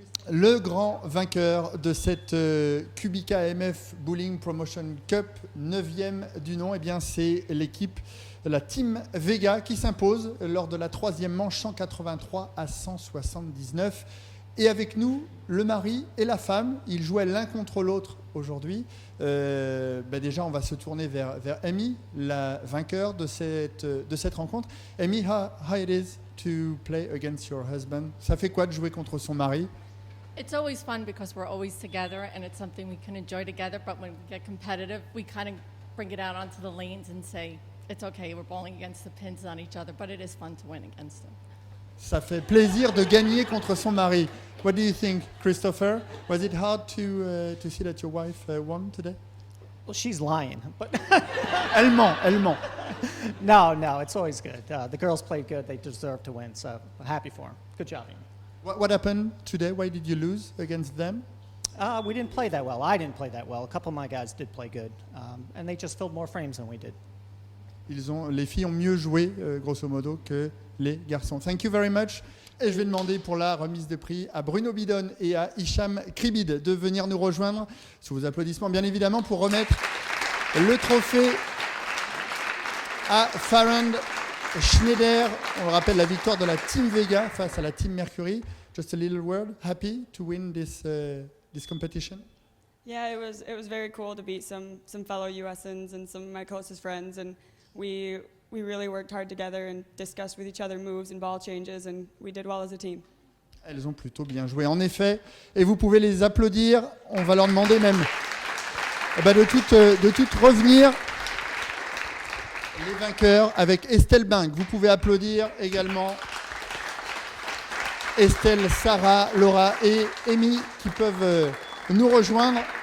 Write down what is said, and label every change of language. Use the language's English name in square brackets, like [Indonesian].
[French] Le grand vainqueur de cette Kubica AMF Bowling Promotion Cup, 9e du nom, eh bien c'est l'équipe de la Team Vega qui s'impose lors de la 3e manche 183 à 179. Et avec nous, le mari et la femme, ils jouaient l'un contre l'autre aujourd'hui. Déjà, on va se tourner vers Amy, la vainqueur de cette rencontre. [English] Amy, how it is to play against your husband? [French] Ça fait quoi de jouer contre son mari? [English] It's always fun because we're always together and it's something we can enjoy together, but when we get competitive, we kind of bring it out onto the lanes and say, it's okay, we're bowling against the pins on each other, but it is fun to win against them. [French] Ça fait plaisir de gagner contre son mari. [English] What do you think, Christopher? Was it hard to see that your wife won today? Well, she's lying, but [French] Elle ment. [English] no, it's always good. The girls played good; they deserve to win, so I'm happy for them. Good job, Amy. What happened today? Why did you lose against them? We didn't play that well. I didn't play that well. A couple of my guys did play good, and they just filled more frames than we did. [French] Les filles ont mieux joué, grosso modo, que les garçons. [English] Thank you very much. [French] Et je vais demander pour la remise de prix à Bruno Bidon et à Hicham Kribid de venir nous rejoindre, sous vos applaudissements bien évidemment, pour remettre le trophée à Farhan Schneider. On le rappelle, la victoire de la Team Vega face à la Team Mercury. [English] Just a little word. Happy to win this competition? Yeah, it was very cool to beat some fellow USans and some of my closest friends, and we really worked hard together and discussed with each other moves and ball changes, and we did well as a team. [French] Elles ont plutôt bien joué, en effet, et vous pouvez les applaudir. On va leur demander même de toutes revenir. Les vainqueurs avec Estelle Bing. Vous pouvez applaudir également Estelle, Sarah, Laura et Amy qui peuvent nous rejoindre.